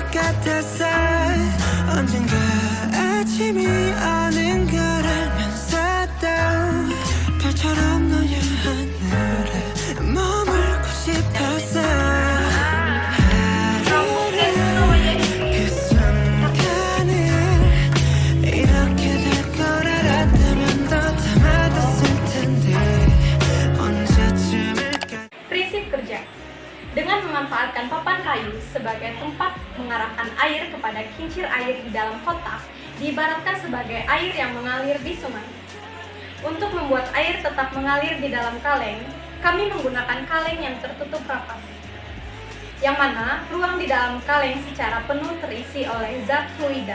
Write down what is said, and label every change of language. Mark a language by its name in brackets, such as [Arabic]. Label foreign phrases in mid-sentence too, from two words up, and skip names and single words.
[Korean] 같아서 언젠가 아침이 오는 걸 알면서도 별처럼 너의 하늘에 머물고 싶어서 그 순간을 이렇게 될 걸 알았다면 더 담아뒀을 텐데 언제쯤일까. [Indonesian] Prinsip kerja. Dengan memanfaatkan papan kayu sebagai tempat mengarahkan air kepada kincir air di dalam kotak, diibaratkan sebagai air yang mengalir di sungai. Untuk membuat air tetap mengalir di dalam kaleng, kami menggunakan kaleng yang tertutup rapat, yang mana ruang di dalam kaleng secara penuh terisi oleh zat fluida.